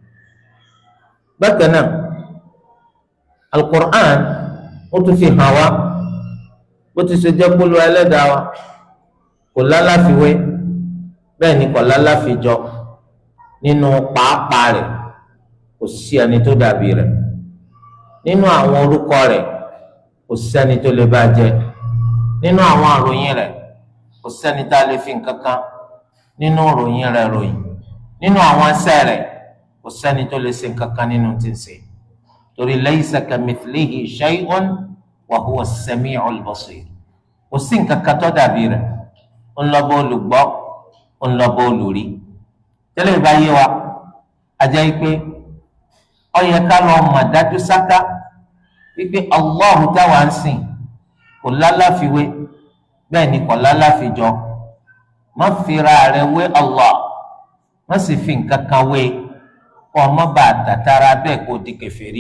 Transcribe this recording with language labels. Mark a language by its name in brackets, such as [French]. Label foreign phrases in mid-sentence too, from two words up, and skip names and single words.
[Yoruba] bákan náà al-Qur'an ó tún fi hàn wá bó ti ṣe jẹ́ kó Olúwa Ẹlẹ́dàá wa kò lálàfiwé bẹ́ẹ̀ ni kò lálàfijọ nínú pàápàá rẹ̀ kò sí ẹni tó dàbí rẹ̀ nínú àwọn orúkọ rẹ̀ kò sí ẹni tó lè bá jẹ nínú àwọn àròyìn rẹ̀ kò sẹ́ni tá a lè fi nǹkan kan nínú ròyìn rẹ̀ ròyìn nínú àwọn ẹsẹ̀ rẹ̀ kò sẹ́ni tó lè ṣe nǹkan kan nínú tí ń ṣe torí [Arabic] ليس كمثله شيء وهو السميع البصير [Yoruba] kò sí nǹkan kan tó dàbí rẹ̀ ń lọ bó olùgbọ́ ń lọ bó olùrí tẹ́lẹ̀ bá yé wa àjẹ́ pé ó yẹ ká lọ mọ̀ dájú sáká wípé Allahu táwa ń sìn kò lálàfiwé bẹ́ẹ̀ ni kò lálàfijọ má fira rẹ̀ wé Allah má sì fi nǹkan kan wé kó ọmọ bá tàtàrà bẹ́ẹ̀ kó di kèfèrí.